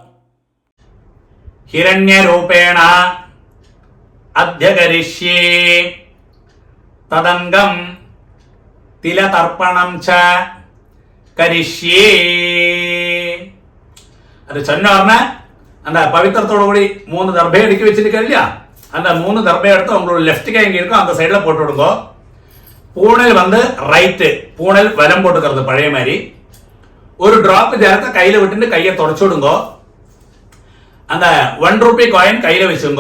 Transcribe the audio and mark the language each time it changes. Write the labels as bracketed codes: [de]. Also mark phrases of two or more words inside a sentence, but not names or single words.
[sa] ഹിരണ്യരൂപേണ അധ്യകരിഷ്യേ തദംഗം തിലതർപ്പണം ച കരിഷ്യേ. [ml] അത് ചൊന്ന പറഞ്ഞ [ta] அந்த பவித்திரத்தோட கூடி 3 தர்பையை அடுக்கி வச்சிருக்கேன் இல்லையா, அந்த 3 தர்பையை எடுத்து உங்களோட லெஃப்ட் கை எங்க இருக்கோ அந்த சைடில் போட்டு விடுங்க. பூணல் வந்து ரைட்டு, பூணல் வலம் போட்டுக்கிறது பழைய மாதிரி. ஒரு டிராப் ஜலத்தை கையில் விட்டுட்டு கையை தொடச்சு விடுங்க. அந்த 1 [en] rupee coin [ta] கையில் வச்சுங்க.